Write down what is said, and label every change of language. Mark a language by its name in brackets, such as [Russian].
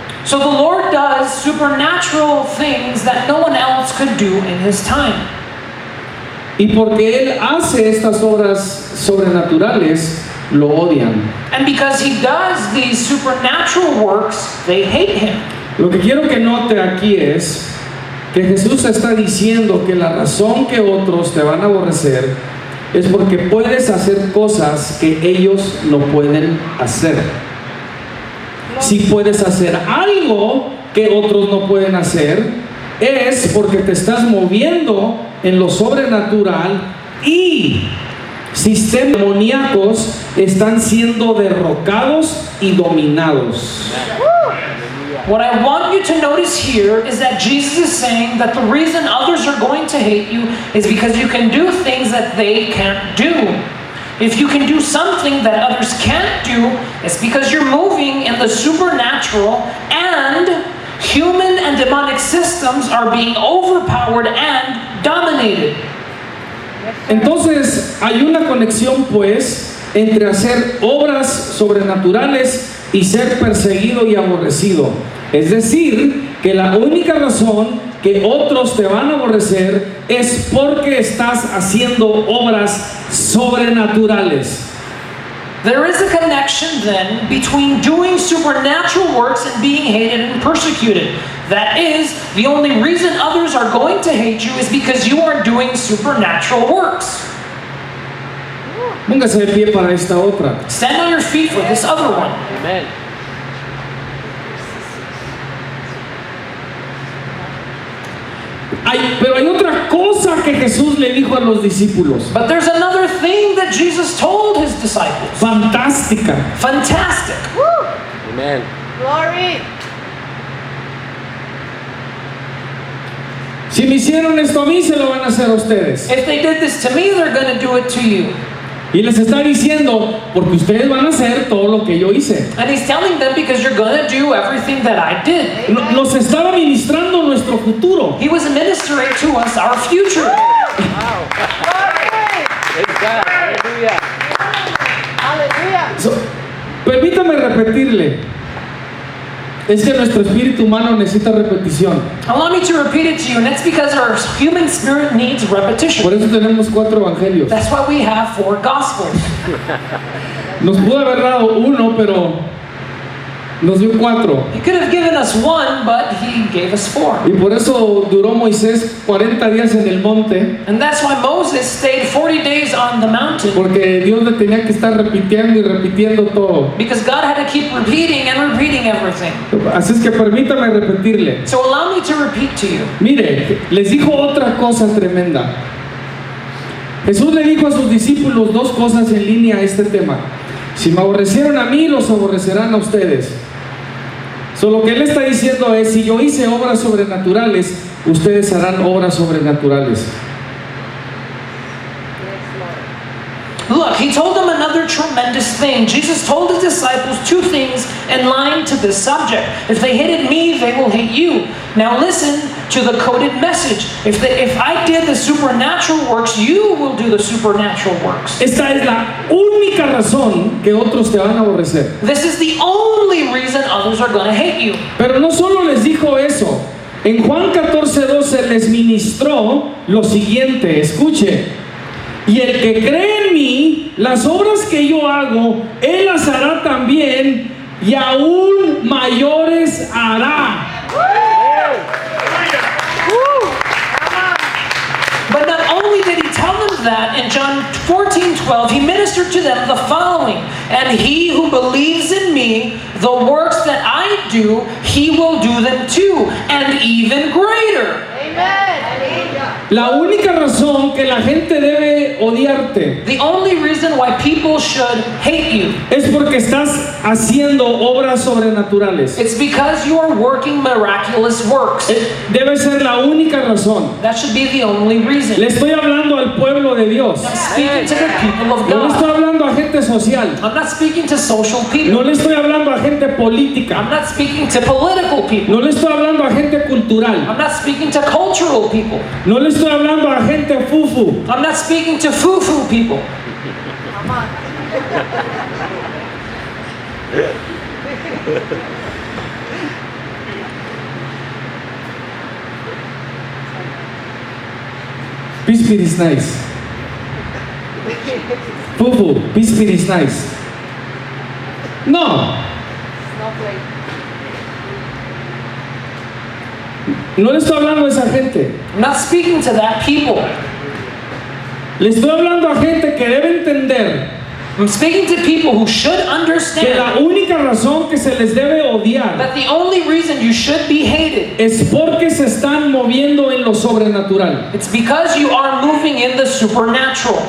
[English] So the Lord does supernatural things that no one else could do in His time. [Spanish] Y porque Él hace estas obras sobrenaturales, lo odian. [English] And because He does these supernatural works, they hate Him. [Spanish] Lo que quiero que note aquí es que Jesús está diciendo que la razón que otros te van a aborrecer es porque puedes hacer cosas que ellos no pueden hacer. Si puedes hacer algo que otros no pueden hacer, es porque te estás moviendo en lo sobrenatural y sistemas demoníacos están siendo derrocados y dominados. [English] What I want you to notice here is that Jesus is saying that the reason others are going to hate you is because you can do things that they can't do. If you can do something that others can't do, it's because you're moving in the supernatural, and human and demonic systems are being overpowered and dominated. [Spanish] Entonces hay una conexión pues entre hacer obras sobrenaturales y ser perseguido y aborrecido. Es decir, que la única razón que otros te van a aborrecer es porque estás haciendo obras sobrenaturales. [English] There is a connection then between doing supernatural works and being hated and persecuted. That is, the only reason others are going to hate you is because you are doing supernatural works. [Spanish] Póngase de pie para esta otra. [English] Stand on your feet for this other one. Amen. [Spanish] Pero hay otra cosa que Jesús le dijo a los discípulos. [English] But there's another thing that Jesus told his disciples. [Spanish] Fantástica. [English] Fantastic. Amen. Glory. [Spanish] Si me hicieron esto a mí, se lo van a hacer a ustedes. [English] If they did this to me, they're going to do it to you. [Spanish] Y les está diciendo, porque ustedes van a hacer todo lo que yo hice. [English] And he's telling them because you're going to do everything that I did. [Spanish] Nos estaba ministrando nuestro futuro. [English] He was ministering to us our future. Wow. Glory. Praise God. Hallelujah. Hallelujah. [Spanish] Permítame repetirle. Es que nuestro espíritu humano necesita repetición. [English] Allow me to repeat it to you, and that's because our human spirit needs repetition. [Spanish] Por eso tenemos 4 evangelios. [English] That's why we have 4 gospels. [Spanish] Nos pudo haber dado uno, pero nos dio 4. [English] He could have given us 1, but he gave us 4. [Spanish] Y por eso duró Moisés 40 días en el monte, [English] And that's why Moses stayed 40 days on the mountain, [Spanish] porque Dios le tenía que estar repitiendo y repitiendo todo. [English] because God had to keep repeating and repeating everything. [Spanish] Así es que permítame repetirle. [English] So allow me to repeat to you. [Spanish] Mire, les dijo otra cosa tremenda. Jesús le dijo a sus discípulos 2 cosas en línea a este tema. Si me aborrecieron a mí, los aborrecerán a ustedes. Lo que él está diciendo es, si yo hice obras sobrenaturales, ustedes harán obras sobrenaturales. [English] Yes, Lord. Look, he told them another tremendous thing. Jesus told his disciples 2 things in line to this subject. If they hated me, they will hate you. Now listen to the coded message. If I did the supernatural works, you will do the supernatural works. [Spanish] Esta es la única razón que otros te van a aborrecer. [English] This is the only reason others are going to hate you. [Spanish] Pero no solo les dijo eso. En Juan 14:12 les ministró lo siguiente. Escuche. Y el que cree en mí, las obras que yo hago, él las hará también, y aún mayores hará. [English] But not only did he tell them that, in John 14:12, he ministered to them the following: and he who believes in me, the works that I do, he will do them too, and even greater. Amen. Hallelujah. [Spanish] La única razón que la gente debe odiarte [English] The only reason why people should hate you, [Spanish] es porque estás haciendo obras sobrenaturales. [English] it's because you are working miraculous works. [Spanish] Debe ser la única razón. [English] That should be the only reason. [Spanish] Le estoy hablando al pueblo de Dios. [English] I'm speaking to the people of [Spanish] No le estoy [English] God. [Spanish] hablando a gente social. [English] I'm not speaking to social [Spanish] No [English] people. [Spanish] le estoy hablando a gente [English] I'm [Spanish] política. [English] not speaking to political people. [Spanish] No le estoy hablando a gente cultural. [English] I'm not speaking to cultural people. [Spanish] No le estoy hablando a gente fufu. [English] I'm not speaking to foo-foo people. Come on. Pispir is nice. Fufu, pispir is nice. No, Snowflake. [Spanish] no le estoy hablando a esa gente. [English] I'm not speaking to that people. [Spanish] Le estoy hablando a gente que debe entender [English] I'm speaking to people who should [Spanish] que [English] understand [Spanish] la única razón que se les debe odiar [English] that the only reason you should be hated, [Spanish] es porque se están moviendo en lo sobrenatural. [English] it's because you are moving in the supernatural.